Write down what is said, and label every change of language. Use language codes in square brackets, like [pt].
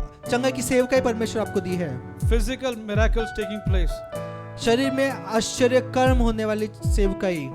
[hi] चंगाई की सेवकाई परमेश्वर आपको दी है। [en] Physical miracles taking place. [hi] शरीर में आश्चर्य कर्म होने वाली सेवकाई,